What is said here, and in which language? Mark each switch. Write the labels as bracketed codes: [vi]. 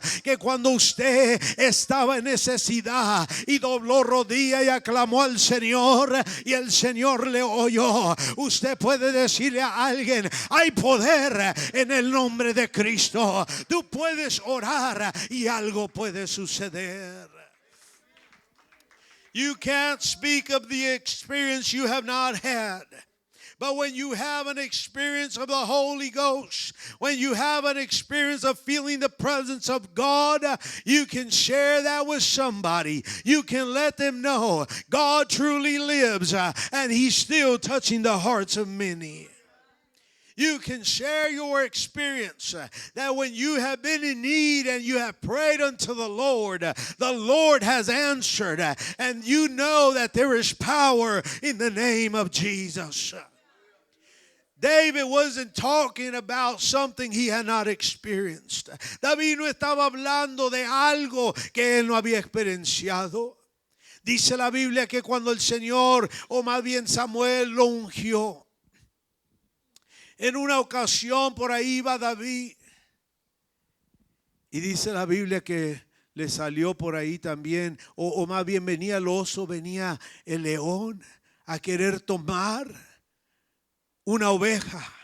[es] Que cuando usted estaba en necesidad y dobló rodilla y aclamó al Señor y el Señor le oyó, usted puede decirle a alguien: hay poder en el nombre de Cristo. Tú puedes orar y algo puede suceder. [en] You can't speak of the experience you have not had. But when you have an experience of the Holy Ghost, when you have an experience of feeling the presence of God, you can share that with somebody. You can let them know God truly lives and He's still touching the hearts of many. You can share your experience that when you have been in need and you have prayed unto the Lord has answered, and you know that there is power in the name of Jesus. David wasn't talking about something he had not experienced. [es] David no estaba hablando de algo que él no había experienciado. Dice la Biblia que cuando el Señor, o más bien Samuel, lo ungió, en una ocasión por ahí iba David, y dice la Biblia que le salió por ahí también, o más bien venía el oso, venía el león a querer tomar una oveja.